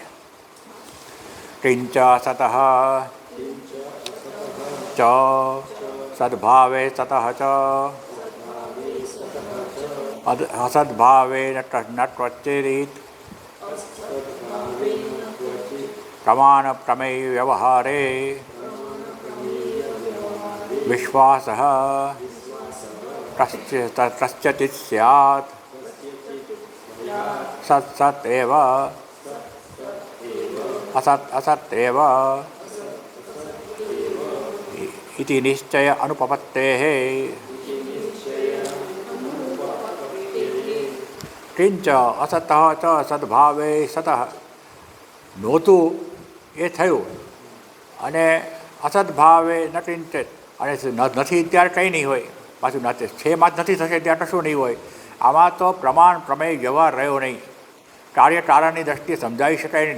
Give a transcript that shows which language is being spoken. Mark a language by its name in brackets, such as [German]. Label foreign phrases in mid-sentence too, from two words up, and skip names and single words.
[Sanskrit] કિંચ સતઃ ચ સદ્ભાવે સતઃ ચ અસદ્ભાવે ન ક્વચિરીત પ્રમાણ પ્રમેય વ્યવહારે વિશ્વાસઃ કશ્ચિત સ્યાત સત સત એવ असत असत एव इति निश्चय अनुपपत्तेः किंच असतः च सद्भावे सतः [Gujarati] નહોતું એ થયું અને [Sanskrit] અસદભાવે ન કિંચિત [Gujarati] અને નથી ત્યારે કંઈ નહીં હોય, પાછું નથી છે માં જ નથી થશે ત્યારે કશું નહીં હોય. આમાં તો પ્રમાણ પ્રમેય વ્યવહાર રહ્યો નહીં. કાર્ય કારણની દ્રષ્ટિએ સમજાવી શકાય નહીં.